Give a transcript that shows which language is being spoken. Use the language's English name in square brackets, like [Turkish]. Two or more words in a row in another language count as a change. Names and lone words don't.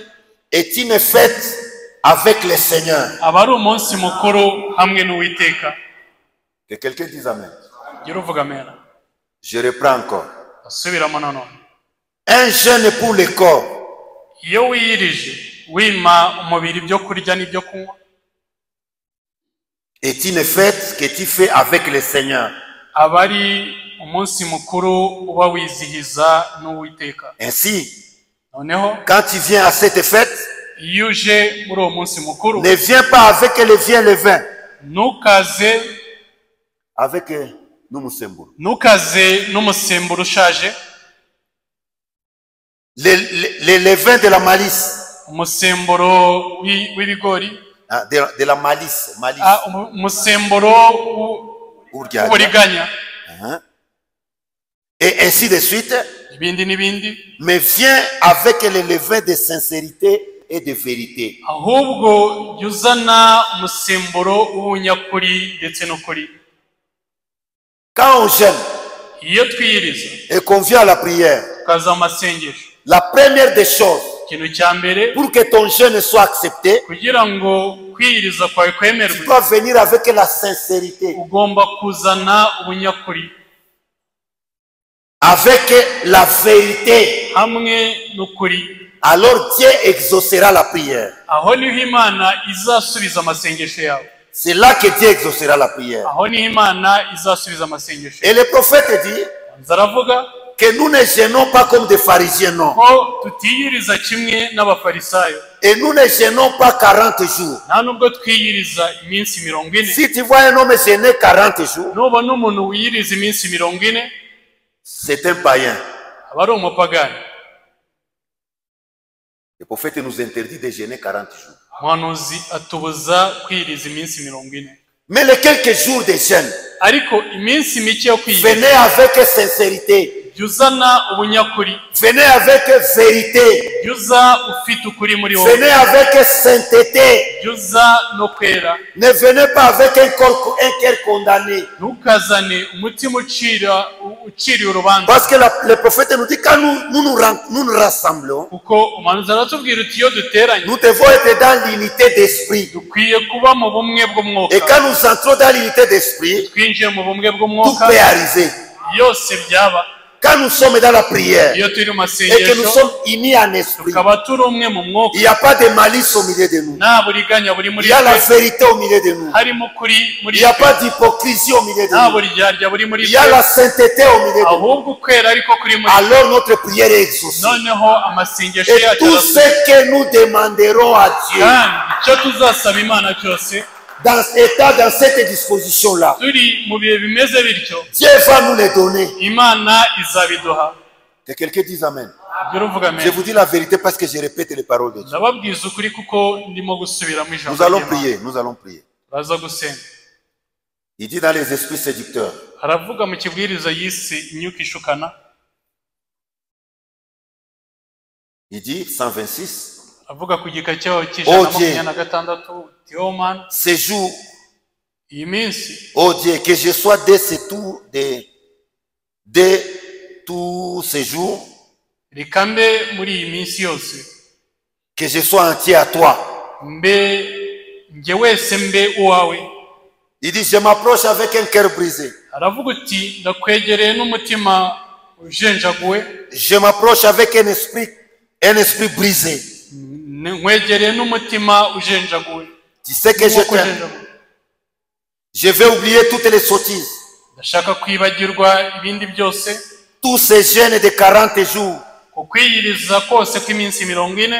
[French] est une fête avec le Seigneur. [Kinyarwanda] aba ari umunsi mukuru hamwe n'Uwiteka. [French] Que quelqu'un dise Amen. [Kinyarwanda] Gira uvuga amena. [French] Je reprends encore. [Kinyarwanda] Asubiramo nanone. [French] Un jeûne pour le corps [Kinyarwanda] Iyo wiyirije wima umubiri ibyo kurya n'ibyo kunywa [French] est une fête que tu fais avec le Seigneur. [Kinyarwanda] aba ari umunsi mukuru uba wizihiza n'Uwiteka. [French] Ainsi, [Kinyarwanda] Noneho [French] quand tu viens à cette fête, [Kinyarwanda] iyo uje muri uwo munsi mukuru, [French] ne viens pas avec le vin, [Kinyarwanda] ntukaze [French] avec n'umusemburo. [Kinyarwanda] n'umusemburo ushaje, [French] Le vin de la malice. [Kinyarwanda] umusemburo w'ibigori, [French] Ah, de la malice. [Kinyarwanda] umusemburo w'uburiganya, [French] Et ainsi de suite. [Kinyarwanda] ibindi n'ibindi, [French] Mais viens avec le levain de sincérité et de vérité. [Kinyarwanda] ahubwo jya uzana umusemburo w'ubunyakuri ndetse n'ukuri. [French] Quand on jeûne [Kinyarwanda] Iyo twiyiriza [French] et qu'on vient à la prière, [Kinyarwanda] tukaza mu masengesho, [French] la première des choses, [Kinyarwanda] ikintu cya mbere [French] pour que ton jeûne soit accepté, [Kinyarwanda] kugira ngo kwiyiriza kwawe [French] tu [Kinyarwanda] kwemerwe, [French] dois venir avec la sincérité, [Kinyarwanda] ugomba kuzana ubunyakuri [French] avec la vérité. [Kinyarwanda] hamwe n'ukuri. [French] Alors Dieu exaucera la prière. [Kinyarwanda] Aho niho Imana izasubiza amasengesho yawe. [French] C'est là que Dieu exaucera la prière. [Kinyarwanda] Aho niho Imana izasubiza amasengesho [French] Et [Kinyarwanda] yawe. [French] le prophète dit [Kinyarwanda] Nzaravuga [French] que nous ne jeûnons pas comme des pharisiens, non. [Kinyarwanda] ko tutiyiriza kimwe n'abafarisayo, [French] Et nous ne jeûnons pas 40 jours. [Kinyarwanda] nta nubwo twiyiriza iminsi 40. [French] Si tu vois un homme jeûner 40 jours, [Kinyarwanda] Nubona umuntu wiyiriza iminsi 40, [French] c'est un païen. [Kinyarwanda] aba ari umupagani. [French] Le prophète nous interdit de jeûner 40 jours. [Kinyarwanda] Umuhanuzi atubuza kwiyiriza iminsi 40. [French] Mais les quelques jours de jeûne, [Kinyarwanda] Ariko iminsi mike yo kwiyiriza, [French] venez avec sincérité. [Kinyarwanda] jya uzana ubunyakuri, [French] Venez avec vérité. [Kinyarwanda] jya uza ufite ukuri muri wowe, [French] Venez avec sainteté. [Kinyarwanda] jya uza no kwera. [French] Ne venez pas avec un cœur condamné. [Kinyarwanda] Ntukazane umutima uciriye urubanza, [French] Parce que le prophète nous dit quand nous nous rassemblons, [Kinyarwanda] kuko umuhanuzi aratubwira uti iyo duteranye [French] nous devons être dans l'unité d'esprit. [Kinyarwanda] dukwiye kuba mu bumwe [French] Et [Kinyarwanda] bw'umwuka. [French] quand nous entrons dans l'unité d'esprit, [Kinyarwanda] Twinjiye mu bumwe [French] tout [Kinyarwanda] bw'umwuka, [French] peut arriver. [Kinyarwanda] byose byaba. [French] Quand nous sommes dans la prière [Kinyarwanda] Iyo turi mu [French] et que nous [Kinyarwanda] masengesho [French] sommes unis en esprit, [Kinyarwanda] tukaba turi umwe mu [French] il [Kinyarwanda] mwuka, [French] n'y a pas de malice au milieu de nous. [Kinyarwanda] nta buriganya buri [French] Il [Kinyarwanda] muri [French] y a la [Kinyarwanda] twe, [French] vérité au milieu de nous. [Kinyarwanda] harimo ukuri muri [French] Il n'y a [Kinyarwanda] twe, [French] pas d'hypocrisie au milieu de [Kinyarwanda] nta [French] nous. [Kinyarwanda] buryarya buri muri [French] Il y a [Kinyarwanda] twe, [French] la sainteté au milieu de nous. [Kinyarwanda] ahubwo ukwera ariko kuri muri twe. [French] Alors notre prière est exaucée. [Kinyarwanda] Noneho amasengesho [French] Et [Kinyarwanda] yacu [French] tout [Kinyarwanda] arasubizwa. [French] ce que nous demanderons à Dieu [Kinyarwanda] kandi icyo tuzasaba Imana cyose [French] dans cette disposition-là, [Kinyarwanda] turi mu bihe bimeze bityo, [French] Dieu va nous les donner. [Kinyarwanda] Imana izabiduha. [French] Que quelqu'un dise Amen. [Kinyarwanda] Jya uruvuga [French] Je [Kinyarwanda] amen. [French] vous dis la vérité parce que je répète les paroles de Dieu. [Kinyarwanda] Ndababwiza ukuri kuko ndimo gusubiramo ijambo [French] Nous allons [Kinyarwanda] ry'Imana. [French] prier, nous allons prier. [Kinyarwanda] Baza gusenga. [French] Il dit dans les esprits séducteurs, [Kinyarwanda] Aravuga mu kibwiriza yise imyuka ishukana, [French] il dit 126, [Kinyarwanda] avuga ku gika cyaho cy'ijana na [French] Oh Dieu. [Kinyarwanda] 26, Theoman, [French] ces jours, [Kinyarwanda] iyi minsi [French] oh Dieu, que je sois dès tous ces jours, [Kinyarwanda] reka mbe muri iyi minsi yose, [French] que je sois entier à toi. [Kinyarwanda] njye wese mbe uwawe. [French] Il dit, je m'approche avec un cœur brisé. [Kinyarwanda] Aravuga uti ndakwegereye n'umutima ujenjaguwe, [French] Je m'approche avec un esprit brisé. [Kinyarwanda] nkwegereye n'umutima ujenjaguwe. [French] Tu sais que je t'aime. Je vais oublier toutes les sottises. [Kinyarwanda] Ndashaka kwibagirwa ibindi byose, [French] Tous ces jeûnes de 40 jours. [Kinyarwanda] kukwiyiriza kose kw'iminsi 40,